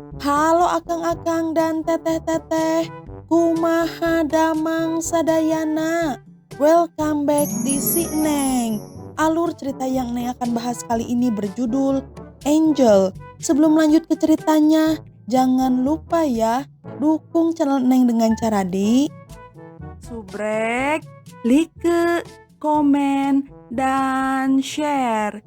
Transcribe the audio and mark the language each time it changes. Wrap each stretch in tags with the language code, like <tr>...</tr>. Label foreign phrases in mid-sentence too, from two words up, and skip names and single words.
<su>Halo akang-akang dan teteh-teteh, kumaha damang sadayana.</su> <en>Welcome back di Si Neng.</en> <id>Alur cerita yang Neng akan bahas kali ini berjudul Angel. Sebelum lanjut ke ceritanya, jangan lupa ya, dukung channel Neng dengan cara di subrek, like, komen, dan share.</id>